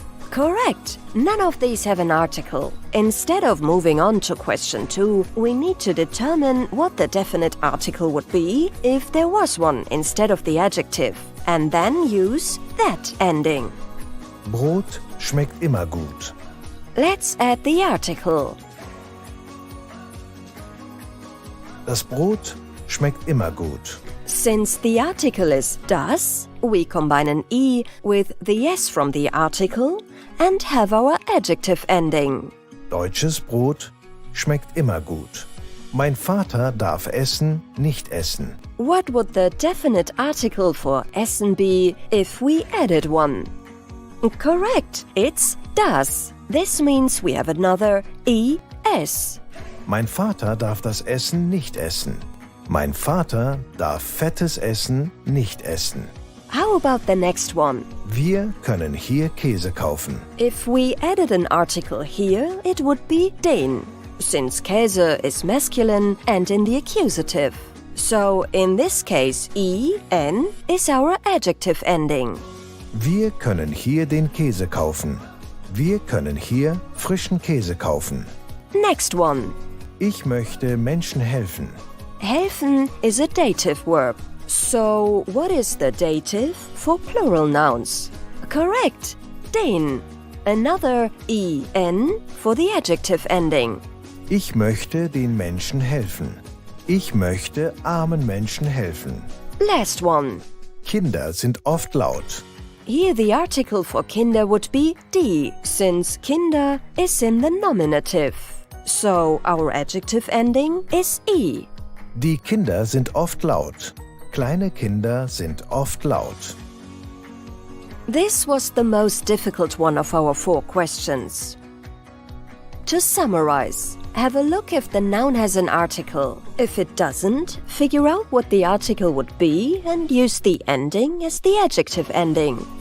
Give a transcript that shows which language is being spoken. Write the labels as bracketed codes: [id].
[en] Correct! None of these have an article. Instead of moving on to question 2, we need to determine what the definite article would be if there was one instead of the adjective, and then use that ending. [de] Brot schmeckt immer gut. [en] Let's add the article. [de] Das Brot schmeckt immer gut. [en] Since the article is das, we combine an E with the S from the article and have our adjective ending. [de] Deutsches Brot schmeckt immer gut. Mein Vater darf Essen nicht essen. [en] What would the definite article for essen be if we added one? Correct, it's das. This means we have another es. [de] Mein Vater darf das Essen nicht essen. Mein Vater darf fettes Essen nicht essen. [en] How about the next one? [de] Wir können hier Käse kaufen. [en] If we added an article here, it would be den, since Käse is masculine and in the accusative. So, in this case, en is our adjective ending. [de] Wir können hier den Käse kaufen. Wir können hier frischen Käse kaufen. [en] Next one. [de] Ich möchte Menschen helfen. [en] Helfen is a dative verb. So, what is the dative for plural nouns? Correct, den. Another en for the adjective ending. [de] Ich möchte den Menschen helfen. Ich möchte armen Menschen helfen. [en] Last one. [de] Kinder sind oft laut. [en] Here the article for Kinder would be die, since Kinder is in the nominative. So, our adjective ending is i. [de] Die Kinder sind oft laut. Kleine Kinder sind oft laut. [en] This was the most difficult one of our 4 questions. To summarize, have a look if the noun has an article. If it doesn't, figure out what the article would be and use the ending as the adjective ending.